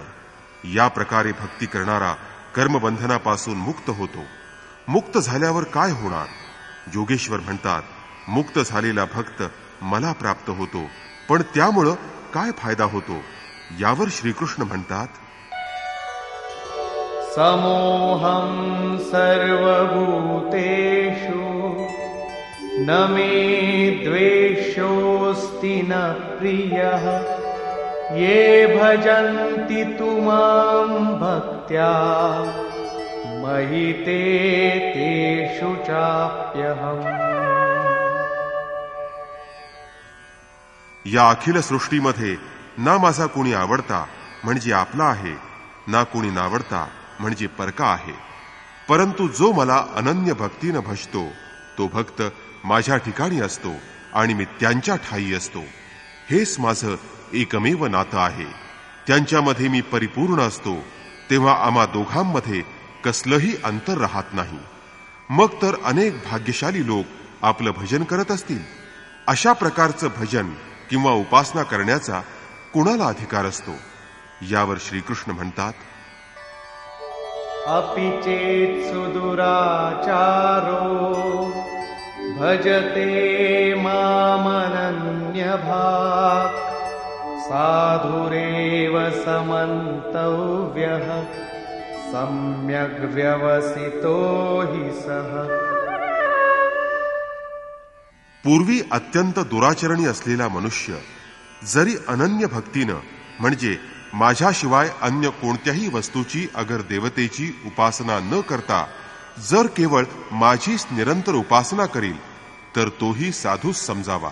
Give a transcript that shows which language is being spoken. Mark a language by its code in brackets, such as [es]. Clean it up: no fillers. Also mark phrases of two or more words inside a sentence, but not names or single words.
[mr] या प्रकारे भक्ती करणारा कर्मबंधनापासून मुक्त होतो. मुक्त झाल्यावर काय होणार? योगेश्वर म्हणतात, मुक्त झालेला भक्त मला प्राप्त होतो, पण त्यामुळं काय फायदा होतो? यावर श्रीकृष्ण म्हणतात, [sa] समोहं सर्वभूतेषु न मे द्वेषोऽस्ति न प्रियः ये भजन्ति तु मां भक्त्या मयि ते तेषु चाप्यहम्. [mr] या अखिल सृष्टीमध्ये ना माझा कोणी आवडता म्हणजे आपला आहे, ना कोणी नावडता म्हणजे परका आहे. परंतु जो मला अनन्य भक्तीनं भजतो तो भक्त माझ्या ठिकाणी असतो आणि मी त्यांच्या ठायी असतो. हेच माझं एकमेव नातं आहे. त्यांच्यामध्ये मी परिपूर्ण असतो. तेव्हा आम्हा दोघांमध्ये कसलंही अंतर राहत नाही. मग तर अनेक भाग्यशाली लोक आपलं भजन करत असतील. अशा प्रकारचं भजन किंवा उपासना करण्याचा कुणाला अधिकार असतो? यावर श्रीकृष्ण म्हणतात, [sa] अपि चेत् सुदुराचारो भजते मामनन्यभाक् साधुरेव समन्तव्यः सम्यग् व्यवसितो हि सः. [mr] पूर्वी अत्यंत दुराचरणी असलेला मनुष्य जरी अनन्य भक्तीनं म्हणजे माझ्याशिवाय अन्य कोणत्याही वस्तूची अगर देवतेची उपासना न करता जर केवळ माझीच निरंतर उपासना करील तर तोही साधूच समजावा.